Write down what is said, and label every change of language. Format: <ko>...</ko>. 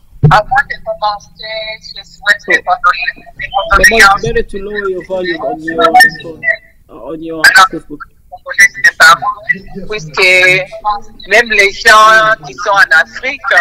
<fr>Avant de commencer, je souhaite mes condoléances</fr> <en>Better to lower your volume on your Facebook.</en> <fr>de partout, puisque même les gens qui sont en Afrique,</fr>